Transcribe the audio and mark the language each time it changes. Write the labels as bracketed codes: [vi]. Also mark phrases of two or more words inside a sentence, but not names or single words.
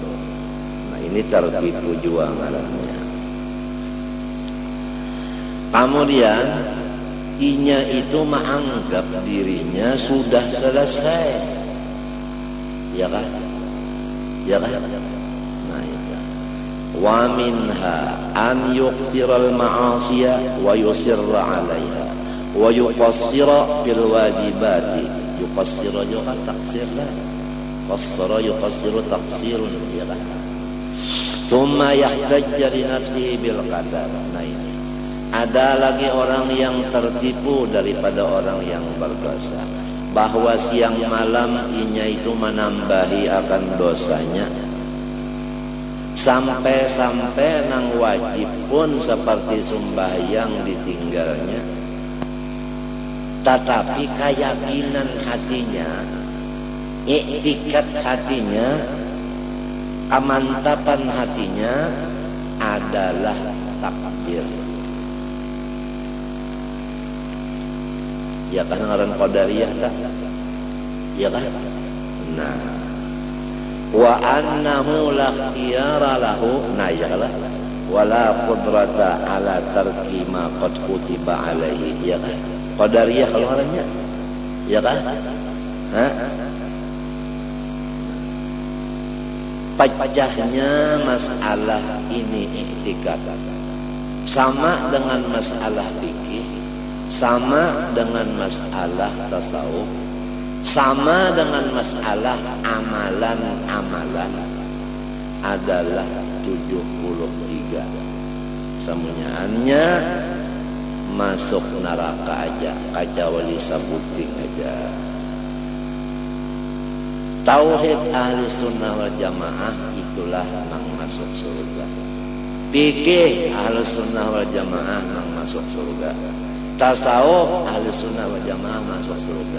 [bjn] Nah ini tertipu juga ngarannya. Kemudian inya itu menganggap dirinya sudah selesai, ya kan? Ya kan? Nah itu. [ar] ومنها أن يقترف المعاصي ويصر عليها ويقصر في الواجبات. [bjn] Yuqassira juga taksir lah. [ar] قصر يقصر تقصير, [bjn] ya kan? [ar] ثم يحتج لنفسه بالقدر. [bjn] Nah ini. Ada lagi orang yang tertipu daripada orang yang berdosa, bahwa siang malam inya itu menambahi akan dosanya, sampai-sampai nang wajib pun seperti sembahyang ditinggalnya. Tetapi keyakinan hatinya, iktikat hatinya, kemantapan hatinya adalah takdir. Ya kan ngaran qadariyah tak? Ya kan? Nah, [ar] وأنه لا اختيار له, [bjn] nah ya lah, [ar] ولا قدرة على ترك ما قد كتب عليه, [bjn] ya kan? Qadariyah kalau ngarannya, ya kan? Hah? Pecahnya masalah ini i'tikad sama dengan masalah fikih, sama dengan masalah tasawuf, sama dengan masalah amalan-amalan adalah 73. Semuanya masuk neraka aja, kacawali sabuting aja. Tauhid ahli sunnah wal jamaah itulah yang masuk surga. Fikih ahli sunnah wal jamaah yang masuk surga. Tasawuf ahli sunnah wal jamaah masuk surga.